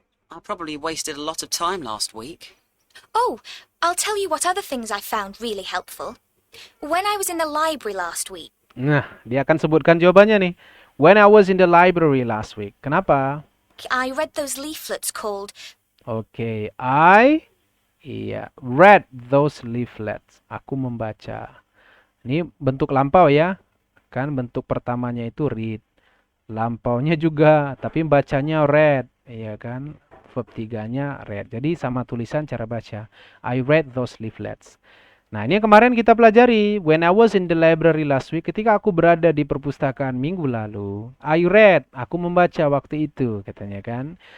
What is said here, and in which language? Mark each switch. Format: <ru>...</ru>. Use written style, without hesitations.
<en>I probably wasted a lot of time last week. Oh, I'll tell you what other things I found really helpful. When I was in the library last week.</en> <id>Nah, dia akan sebutkan jawabannya nih.</id> <en>When I was in the library last week.</en> <id>Kenapa?</id> <en>I read those leaflets called</en> <id>Oke, iya,</id> <en>read those leaflets.</en> <id>Aku membaca. Ini bentuk lampau ya. Kan bentuk pertamanya itu read. Lampaunya juga, tapi bacanya read. Iya kan? Verb tiganya read. Jadi sama tulisan cara baca.</id> <en>I read those leaflets.</en> <id>Nah, ini yang kemarin kita pelajari.</id> <en>When I was in the library last week,</en> <id>ketika aku berada di perpustakaan minggu lalu,</id> <en>I read,</en> <id>aku membaca waktu itu, katanya kan.</id>